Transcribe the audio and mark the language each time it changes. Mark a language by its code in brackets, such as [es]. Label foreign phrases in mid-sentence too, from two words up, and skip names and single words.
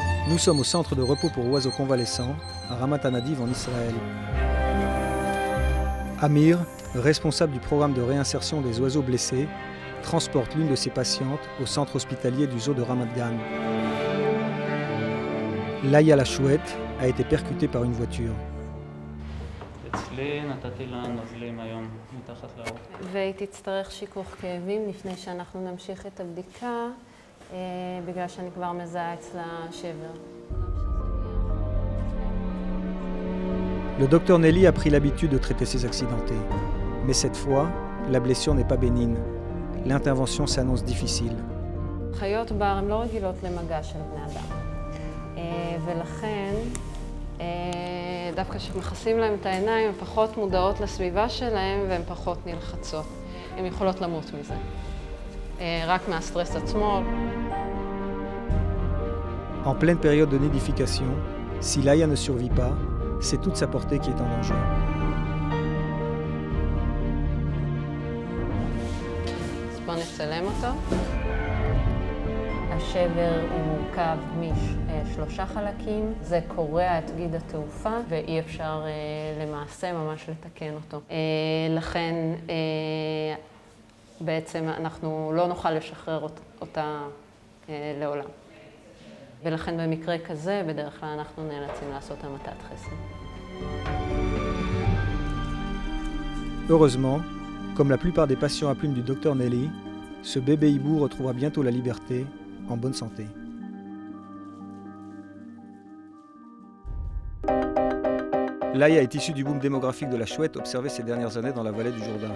[fr] Nous sommes au centre de repos pour oiseaux convalescents, à Ramat Anadiv en Israël. Amir, responsable du programme de réinsertion des oiseaux blessés, transporte l'une de ses patientes au centre hospitalier du zoo de Ramat Gan. Laïa la chouette a été percutée par une voiture. [he] והיא תצטרך שיכוך כאבים לפני שאנחנו נמשיך את הבדיקה, בגלל שאני כבר מזהה אצלה שבר. [fr] Le docteur Nelly a pris l'habitude de traiter ces accidentés. Mais cette fois, la blessure n'est pas bénigne. L'intervention s'annonce difficile. [he] חיות בר הן לא רגילות למגע של בני אדם. ולכן, דווקא כשמכסים להם את העיניים, הן פחות מודעות לסביבה שלהם והן פחות נלחצות. הן יכולות למות מזה. רק מהסטרס עצמו. [fr] En pleine période de nidification, si Laïa ne survit pas, c'est toute sa portée qui est en danger. [he] אז בואו נצלם אותו. השבר הוא מורכב משלושה חלקים. זה קורע את גיד התעופה ואי אפשר למעשה ממש לתקן אותו. לכן בעצם אנחנו לא נוכל לשחרר אותה לעולם. ולכן במקרה כזה בדרך כלל אנחנו נאלצים לעשות המתת חסד. [fr] Heureusement, comme la plupart des patients à plumes du docteur Nelly, ce bébé hibou retrouvera bientôt la liberté, en bonne santé. Laïa est issue du boom démographique de la chouette observé ces dernières années dans la vallée du Jourdain.